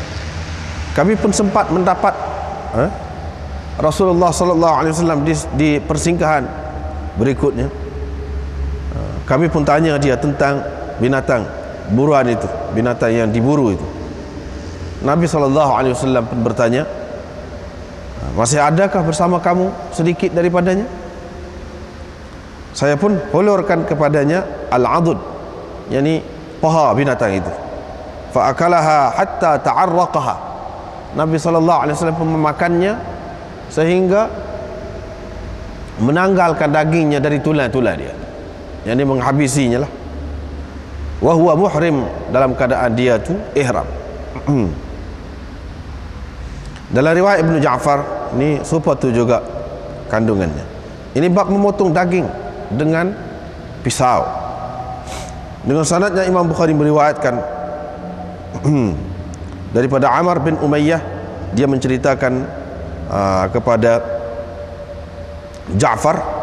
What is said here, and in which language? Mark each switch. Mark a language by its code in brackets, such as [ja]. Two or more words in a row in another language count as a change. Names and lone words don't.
[ms] Kami pun sempat mendapat Rasulullah [ar] صلى الله عليه وسلم [ms] di persinggahan berikutnya, kami pun tanya dia tentang binatang buruan itu, binatang yang diburu itu. Nabi [ar] صلى الله عليه وسلم [ms] pun bertanya, masih adakah bersama kamu sedikit daripadanya? Saya pun hulurkan kepadanya al-adud, yakni paha binatang itu. [ar] فأكلها حتى تعرقها. [ms] Nabi [ar] صلى الله عليه وسلم [ms] pun memakannya sehingga menanggalkan dagingnya dari tulang-tulang dia, yakni menghabisinya lah. [ar] وهو محرم, [ms] dalam keadaan dia tu ihram. Dalam riwayat Ibnu Ja'far ni serupa tu juga kandungannya. Ini bab memotong daging dengan pisau. Dengan sanadnya Imam Bukhari meriwayatkan daripada Amr bin Umayyah, dia menceritakan kepada Ja'far,